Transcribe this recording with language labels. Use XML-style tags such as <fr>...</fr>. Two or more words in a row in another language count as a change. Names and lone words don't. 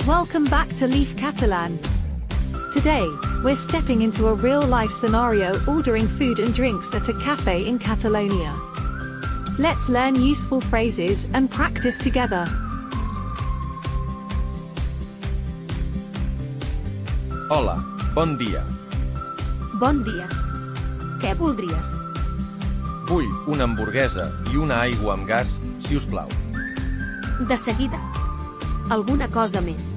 <en>Welcome back to Leaf Catalan. Today, we're stepping into a real-life scenario ordering food and drinks at a cafe in Catalonia. Let's learn useful phrases and practice together.</en> <ca>Hola, bon dia. Bon dia. Què voldries? Vull una hamburguesa i una aigua amb gas, si us plau. De seguida. Alguna cosa més?</ca>